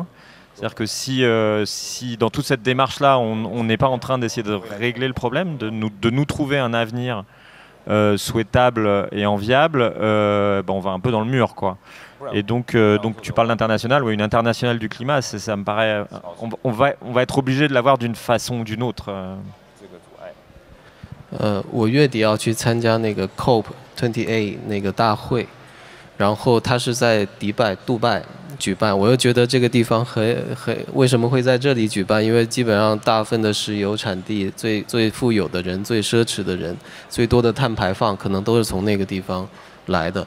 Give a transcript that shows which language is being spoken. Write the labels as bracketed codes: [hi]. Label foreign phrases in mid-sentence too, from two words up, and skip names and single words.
[fr] C'est-à-dire que si dans toute cette démarche-là, on n'est pas en train d'essayer de régler le problème, de nous trouver un avenir souhaitable et enviable, on va un peu dans le mur, quoi. Et donc tu parles d'international, une internationale du climat, ça me paraît, on va être obligé de l'avoir d'une façon ou d'une autre. [zh] 我月底要去参加那个 COP28 那个大会，然后它是在杜拜举办。我又觉得这个地方为什么会在这里举办？因为基本上大部分的石油产地、最富有的人、最奢侈的人、最多的碳排放，可能都是从那个地方来的。